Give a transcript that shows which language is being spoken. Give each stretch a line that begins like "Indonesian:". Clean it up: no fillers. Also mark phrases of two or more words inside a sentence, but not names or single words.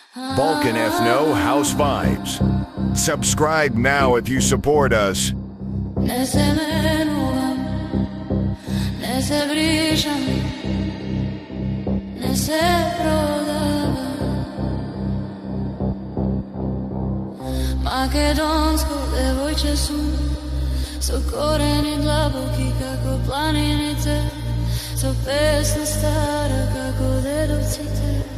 English: Balkan Ethno House Vibes. Subscribe now if you support us.
Macedonian: Не се менувам, не се вришам, не се продавам. Македонско девојче сум, со корени длабоки како планините, со песна стара како дедовците.